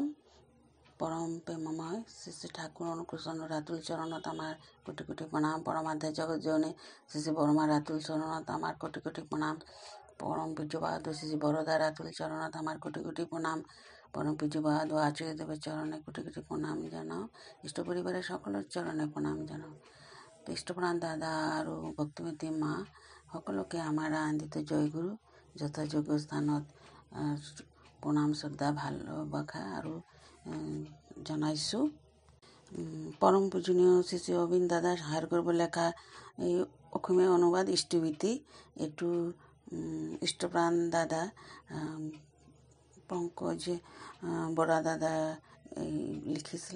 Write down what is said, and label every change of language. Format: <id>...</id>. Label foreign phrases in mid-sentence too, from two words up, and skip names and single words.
<bn>পরম প্রেমময় শ্রী শ্রী ঠাকুর অনুকূল রাতুল চরণত আমার কোটি কোটি প্রণাম। পরমাধ্যায় জগৎ জনে শ্রী শ্রী বর্মা রাতুল চরণত আমার কোটি কোটি প্রণাম। পরম পূজ্য বাহাদুর শ্রী শ্রী বরদা রাতুল চরণত আমার কোটি কোটি প্রণাম। পরম পূজ্য বাহাদুর আচার্য দেবের চরণে কোটি কোটি প্রণাম জানাও। ইষ্ট পরিবারের সকলের চরণে প্ৰণাম জানাও।</bn> <as>তো ইষ্টপ্ৰাণ দাদা আৰু ভক্তিমতী মা সকলোকে আমাৰ আনন্দিত জয়গুৰু যথাযোগ্য স্থানত প্ৰণাম শ্ৰদ্ধা ভালবাসা আৰু জনাইছোঁ। পৰম পূজনীয় শ্ৰী শ্ৰী অৰবিন্দ দাদাৰ সহায় কৰিব লেখা এই অসমীয়া অনুবাদ ইষ্টভীতি, এইটো ইষ্টপ্ৰাণ দাদা পংকজ বৰা দাদা লিখিছিলে।</as>